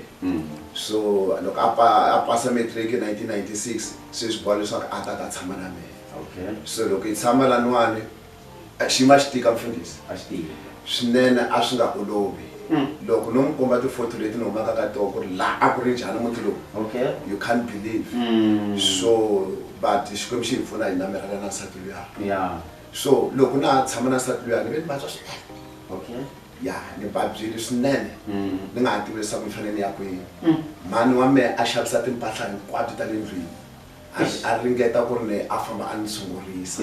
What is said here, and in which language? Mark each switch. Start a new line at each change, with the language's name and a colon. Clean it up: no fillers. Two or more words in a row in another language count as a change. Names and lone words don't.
Tsonga: So loko a pasa matric hi 1996 se swi boha leswaku a ta tshama na mehe. So loko hi tshama laniwani xiyimo a xi tika mfundhisi swinene a swi nga olovi. Loko no mi komba ti-photo leti ni humaka ka tona ku ri laha a ku ri njhani muti lowu
English: you can't believe.
Tsonga: So but Xikwembu xi hi pfuna hi namirhela na nsati luya. So loko na ha tshama na nsati luya ni ve ni vabya swinene. Ya ni vabyile swinene ni nga ha tivi leswaku ni fanele ni ya kwini. Mhani wa mehe a xavisa timpahla hinkwato ta le ndlwini a ringeta ku ri ne a famba a ni tshungurisa.